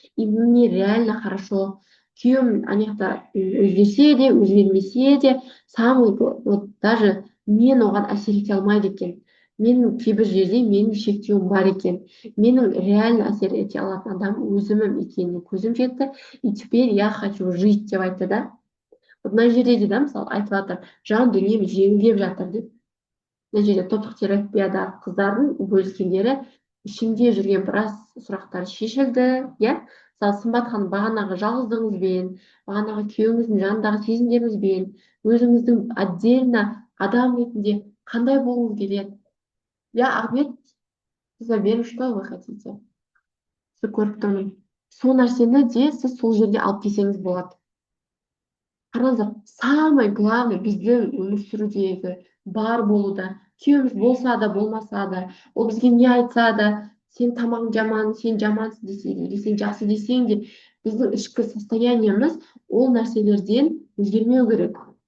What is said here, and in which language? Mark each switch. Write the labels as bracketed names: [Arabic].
[Russian] И мне реально хорошо. [Kazakh] Күйеуім ана өзгерсе де, өзгермесе де, самый вот даже мен оған әсер ете алмайды екен. Менің кейбір жерде менің шектеуім бар екен. Менің реально әсер ете алатын адам өзімім екеніне көзім жетті. [Russian] И теперь я хочу жить [Kazakh] деп айтты да. Вот мына жерде де мысалы айтып жатыр, жан дүнием жеңілдеп жатыр деп. Мына жерде топтық терапияда қыздардың бөліскендері ішінде жүрген біраз сұрақтар шешілді, иә. Мысалы Сымбат ханым бағанағы жалғыздығыңызбен, бағанағы күйеуіңіздің жанындағы сезімдеріңізбен, өзіңіздің отдельно адам ретінде қандай болуыңыз келеді? [Russian] Я ответ заберу, что вы хотите. [Kazakh] Сіз көріп тұрмын. Сол нәрсені де сіз сол жерде алып келсеңіз болады. Қараңыздар, [Russian] самый главный [Kazakh] біздің өмір сүрудегі бар болуда, күйеуіміз болса да болмаса да, ол бізге не айтса да, сен тамағың жаман, сен жамансың десең, или сен жақсы десең де, біздің ішкі состояниеміз ол нәрселерден өзгермеу керек.